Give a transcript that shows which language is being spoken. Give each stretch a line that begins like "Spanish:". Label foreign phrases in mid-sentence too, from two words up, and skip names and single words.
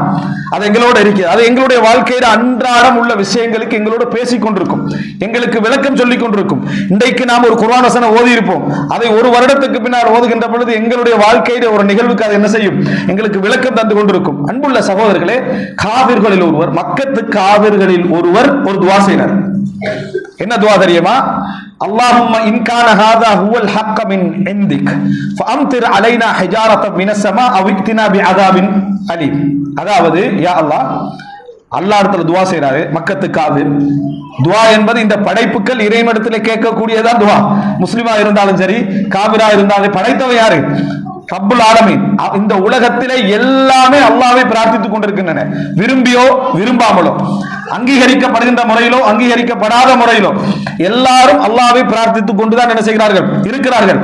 Tamil: அது எங்களோடு இருக்கிறது, அது எங்களுடைய வாழ்க்கையில அன்றாடம் உள்ள விஷயங்களுக்கு எங்களோடு பேசிக் கொண்டிருக்கும், எங்களுக்கு விளக்கம் சொல்லிக் கொண்டிருக்கும். இன்றைக்கு நாம் ஒரு குர்ஆன் வசனம் ஓதி இருப்போம், அதை ஒரு வருடத்துக்கு பின்னால் ஓதுகின்ற பொழுது எங்களுடைய வாழ்க்கையில ஒரு நிகழ்வுக்கு அது என்ன செய்யும், எங்களுக்கு விளக்கம் தந்து கொண்டிருக்கும். அன்புள்ள சகோதரர்களே, காவிர்களில் ஒருவர், மக்கத்து காவிர்களில் ஒருவர் ஒரு துவா செய்கிறார். என்ன துவா தெரியுமா?
Arabic: اللهم إن كان هذا هو الحق من عندك فأمطر علينا حجارة من السماء أو ائتنا بعذاب أليم.
Tamil: அதாவது
Arabic: يا الله,
Tamil: அல்லாஹ் இடத்துல துவா செய்றாரு மக்கத்து காவிர். துவா என்பது இந்த படைப்புகள் இறைவனிடத்தில் கேட்கக்கூடியதான் துவா. முஸ்லிமா இருந்தாலும் சரி, காவிரா இருந்தாலும், படைத்தவன் யாரு?
Arabic: رب العالمين.
Tamil: இந்த உலகத்திலே எல்லாமே அல்லாஹ்வை பிரார்த்தித்துக் கொண்டிருக்கின்றன, விரும்பியோ விரும்பாமலோ, அங்கீகரிக்கப்படுகின்ற முறையிலோ அங்கீகரிக்கப்படாத முறையிலோ எல்லாரும் அல்லாஹ்வை பிரார்த்தித்துக் கொண்டுதான் என்ன செய்கிறார்கள், இருக்கிறார்கள்.